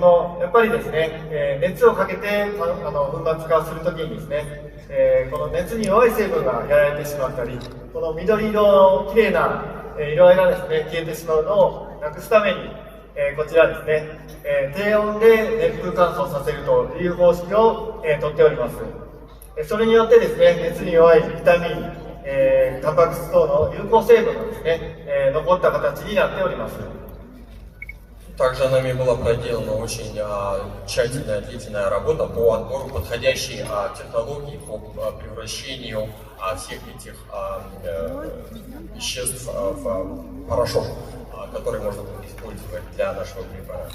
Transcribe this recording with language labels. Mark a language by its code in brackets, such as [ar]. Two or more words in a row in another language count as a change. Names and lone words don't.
[ja] のやっぱりですね、熱をかけて粉末化するときにですね、この熱に弱い成分がやられてしまったり、この緑色の綺麗な色合いがですね、消えてしまうのをなくすために、こちらですね、低温で熱風乾燥させるという方式をとっております。それによってですね、熱に弱いビタミン、タンパク質等の有効成分がですね、残った形になっております。 [ru] Также нами была проделана очень тщательная, длительная работа по отбору подходящей технологии по превращению всех этих веществ в порошок, который можно будет использовать для нашего препарата.